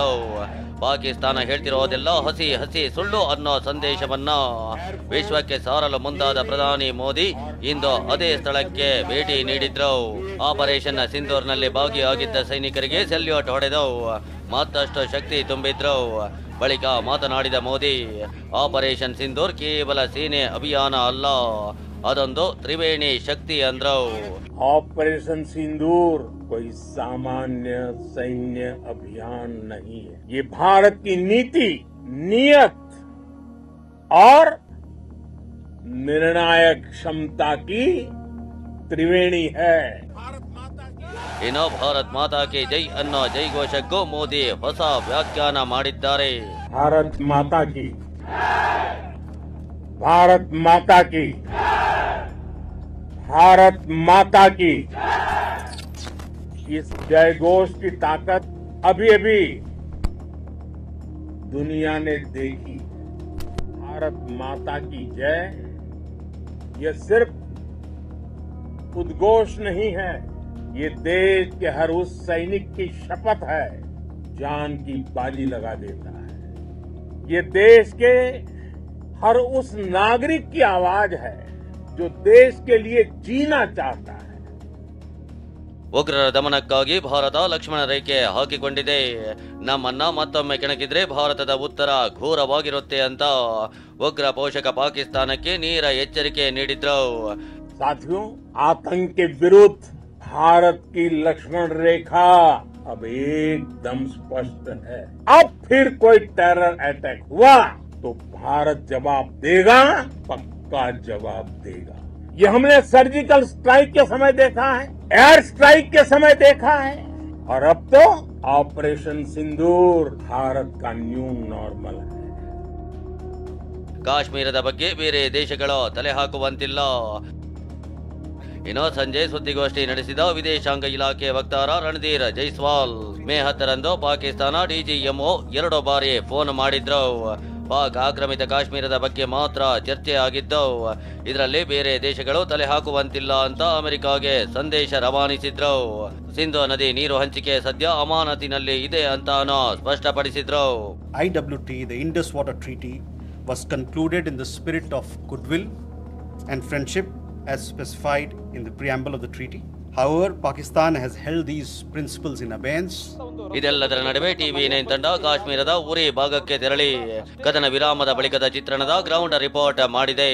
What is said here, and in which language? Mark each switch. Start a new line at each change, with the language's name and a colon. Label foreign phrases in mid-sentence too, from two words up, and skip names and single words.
Kannada: ಪಾಕಿಸ್ತಾನ ಹೇಳ್ತಿರೋದೆಲ್ಲ ಹಸಿ ಹಸಿ ಸುಳ್ಳು ಅನ್ನೋ ಸಂದೇಶವನ್ನ ವಿಶ್ವಕ್ಕೆ ಸಾರಲು ಮುಂದಾದ ಪ್ರಧಾನಿ ಮೋದಿ ಇಂದು ಅದೇ ಸ್ಥಳಕ್ಕೆ ಭೇಟಿ ನೀಡಿದ್ರು. ಆಪರೇಷನ್ ಸಿಂಧೂರ್ನಲ್ಲಿ ಭಾಗಿಯಾಗಿದ್ದ ಸೈನಿಕರಿಗೆ ಸೆಲ್ಯೂಟ್ ಹೊಡೆದು ಮತ್ತಷ್ಟು ಶಕ್ತಿ ತುಂಬಿದ್ರು. ಬಳಿಕ ಮಾತನಾಡಿದ ಮೋದಿ, ಆಪರೇಷನ್ ಸಿಂಧೂರ್ ಕೇವಲ ಸೇನೆ ಅಭಿಯಾನ ಅಲ್ಲ, ಅದೊಂದು ತ್ರಿವೇಣಿ ಶಕ್ತಿ ಅಂದ್ರು.
Hindi: ऑपरेशन सिंदूर कोई सामान्य सैन्य अभियान नहीं है, ये भारत की नीति, नियत और निर्णायक क्षमता की त्रिवेणी है।
Kannada: ಇನ್ನು
Hindi: भारत माता की जय
Kannada: ಅನ್ನೋ ಜೈಘೋಷಕ್ಕೂ ಮೋದಿ ಹೊಸ ವ್ಯಾಖ್ಯಾನ ಮಾಡಿದ್ದಾರೆ.
Hindi: भारत माता की भारत माता की भारत माता की इस जयघोष की ताकत अभी अभी दुनिया ने देखी। भारत माता की जय ये सिर्फ उद्घोष नहीं है, ये देश के हर उस सैनिक की शपथ है जान की बाजी लगा देता है। ये देश के हर उस नागरिक की आवाज है जो देश के लिए जीना चाहता है।
Kannada: ಉಗ್ರರ ದಮನಕ್ಕಾಗಿ ಭಾರತ ಲಕ್ಷ್ಮಣ ರೇಖೆ ಹಾಕಿಕೊಂಡಿದೆ. ನಮ್ಮನ್ನ ಮತ್ತೊಮ್ಮೆ ಕೆಣಕಿದ್ರೆ ಭಾರತದ ಉತ್ತರ ಘೋರವಾಗಿರುತ್ತೆ ಅಂತ ಉಗ್ರ ಪೋಷಕ ಪಾಕಿಸ್ತಾನಕ್ಕೆ ನೇರ ಎಚ್ಚರಿಕೆ ನೀಡಿದ್ರು.
Hindi: साथियों, आतंक के विरुद्ध भारत की लक्ष्मण रेखा अब एकदम स्पष्ट है। अब फिर कोई
English: terror attack
Hindi: हुआ तो भारत जवाब देगा, पक्का जवाब देगा। ये हमने
English: surgical strike
Hindi: के समय देखा है,
English: air strike
Hindi: के समय देखा है, और अब तो ऑपरेशन सिंदूर भारत का
English: new normal
Hindi: है।
Kannada: ಕಾಶ್ಮೀರದ ಬಗ್ಗೆ ಬೇರೆ ದೇಶಗಳು ತಲೆ ಹಾಕುವಂತಿಲ್ಲ. ಇನ್ನು ಸಂಜೆ ಸುದ್ದಿಗೋಷ್ಠಿ ನಡೆಸಿದ ವಿದೇಶಾಂಗ ಇಲಾಖೆ ವಕ್ತಾರ ರಣಧೀರ್ ಜೈಸ್ವಾಲ್ ಮೇ 10ರಂದು ಪಾಕಿಸ್ತಾನ DGMO 2 ಬಾರಿ ಫೋನ್ ಮಾಡಿದ್ರು. ಪಾಕ್ ಆಕ್ರಮಿತ ಕಾಶ್ಮೀರದ ಬಗ್ಗೆ ಮಾತ್ರ ಚರ್ಚೆ ಆಗಿದ್ದು, ಇದರಲ್ಲಿ ಬೇರೆ ದೇಶಗಳು ತಲೆ ಹಾಕುವಂತಿಲ್ಲ ಅಂತ ಅಮೆರಿಕಾಗೆ ಸಂದೇಶ ರವಾನಿಸಿದ್ರು. ಸಿಂಧು ನದಿ ನೀರು ಹಂಚಿಕೆ ಸದ್ಯ ಅಮಾನತಿನಲ್ಲಿ ಇದೆ ಅಂತಾನೂ ಸ್ಪಷ್ಟಪಡಿಸಿದ್ರು.
English: IWT, the Indus Water Treaty, was concluded in the spirit of goodwill and friendship as specified in the preamble of the treaty. However, Pakistan has held these principles in abeyance.
Kannada: ಇದೆಲ್ಲದರ ನಡುವೆ TV9 ತಂಡ ಕಾಶ್ಮೀರದ ಉರಿ ಭಾಗಕ್ಕೆ ತೆರಳಿ ಕದನ ವಿರಾಮದ ಬಳಿಕದ ಚಿತ್ರಣದ
English: ground report
Kannada: ಮಾಡಿದೆ.